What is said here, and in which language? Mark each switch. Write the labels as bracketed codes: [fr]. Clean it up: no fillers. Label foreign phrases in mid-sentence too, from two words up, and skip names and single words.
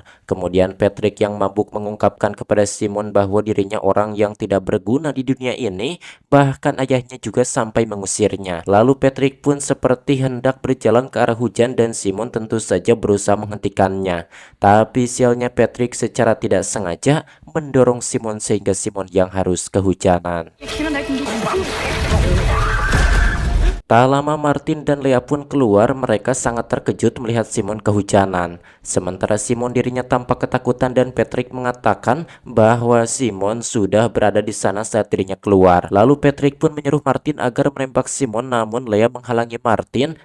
[id] Kemudian Patrick yang mabuk mengungkapkan kepada Simon bahwa dirinya orang yang tidak berguna di dunia ini, bahkan ayahnya juga sampai mengusirnya. Lalu Patrick pun seperti hendak berjalan ke arah hujan dan Simon tentu saja berusaha menghentikannya. Tapi sialnya Patrick secara tidak sengaja mendorong Simon sehingga Simon yang harus kehujanan. [da] Jeg kender da ikke, men du... [id] Tak lama Martin dan Lea pun keluar, mereka sangat terkejut melihat Simon kehujanan. Sementara Simon dirinya tampak ketakutan dan Patrick mengatakan bahwa Simon sudah berada di sana saat dirinya keluar. Lalu Patrick pun menyuruh Martin agar menembak Simon, namun Lea menghalangi Martin.